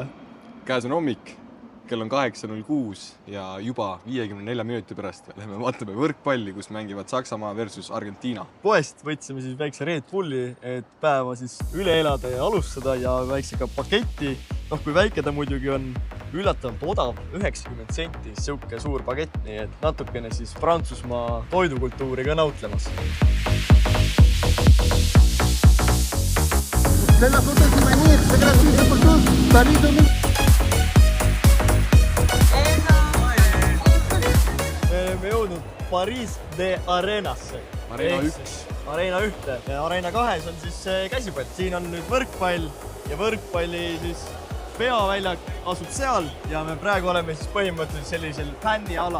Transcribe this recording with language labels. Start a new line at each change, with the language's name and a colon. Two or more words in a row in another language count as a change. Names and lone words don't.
Estonian: Käes on hommik, kell on 8.06 ja juba 54 minuti pärast lähme vaatame võrkpalli, kus mängivad Saksamaa versus Argentiina. Poest võtsime siis väikse Red Bulli, et päeva siis üle elada ja alustada ja väikse ka paketti. Noh, kui väike ta muidugi on üllatavalt odav, 90 senti, siuke suur pakett, nii et natukene siis Prantsusmaa toidukultuuri ka nautlemas.
French: C'est la photo souvenir, c'est gratuit, c'est pour tous. Paris 2000.
Estonian: Me oleme jõudnud Paris de Arenasse. Arena 1. Arena 1 ja Arena 2 on siis käsipall. Siin on nüüd võrkpall ja võrkpalli siis peaväljak asub seal ja me praegu oleme siis põhimõtteliselt sellisel fännialal.